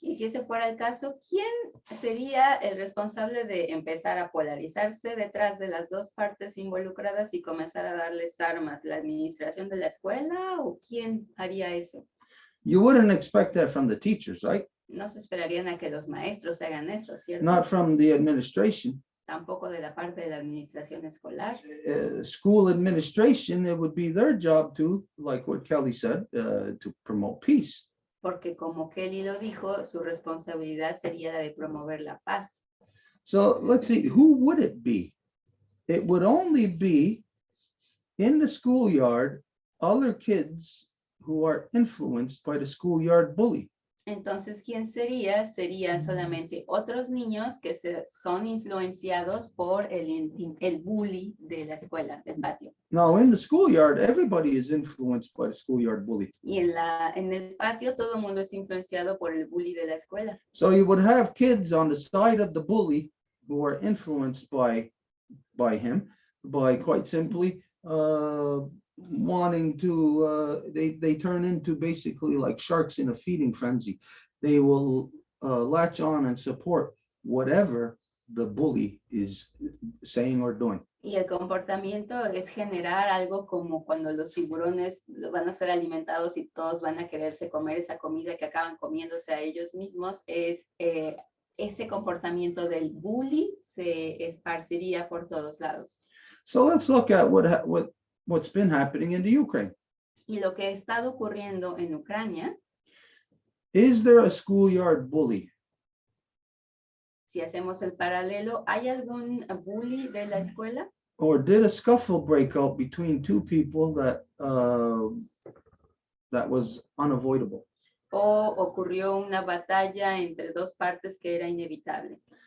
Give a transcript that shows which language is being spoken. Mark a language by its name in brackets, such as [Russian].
[Spanish] Y si ese fuera el caso, ¿quién sería el responsable de empezar a polarizarse detrás de las dos partes involucradas y comenzar a darles armas? ¿La administración de la escuela o quién haría eso? [English] You wouldn't expect that from the teachers, right? [Spanish] No se esperarían a que los maestros hagan eso, ¿cierto? [English] Not from the administration. [Spanish] Tampoco de la parte de la administración escolar. [English] School administration, it would be their job to, like what Kelly said, to promote peace. [Spanish] Porque como Kelly lo dijo, su responsabilidad sería la de promover la paz. [English] So let's see, who would it be? It would only be in the schoolyard, other kids who are influenced by the schoolyard bully. [Spanish] Entonces, ¿quién sería? Serían solamente otros niños que son influenciados por el bully de la escuela, del patio. [English] Now, in the schoolyard, everybody is influenced by the schoolyard bully. [Spanish] Y en el patio todo el mundo es influenciado por el bully de la escuela. [English] So you would have kids on the side of the bully who are influenced by him, by quite simply wanting to, they turn into basically like sharks in a feeding frenzy. They will latch on and support whatever the bully is saying or doing. [Spanish] Y el comportamiento es generar algo como cuando los tiburones van a ser alimentados y todos van a quererse comer esa comida que acaban comiéndose a ellos mismos. Es ese comportamiento del bully se esparciría por todos lados. [English] So let's look at what's been happening in the Ukraine. [Spanish] Y lo que ha estado ocurriendo en Ucrania, [English] Is there a schoolyard bully? [Spanish] si hacemos el paralelo, ¿hay algún bully de la escuela? [English] Or did a scuffle break out between two people that was unavoidable? [Spanish] ¿O ocurrió una batalla entre dos partes que era inevitable?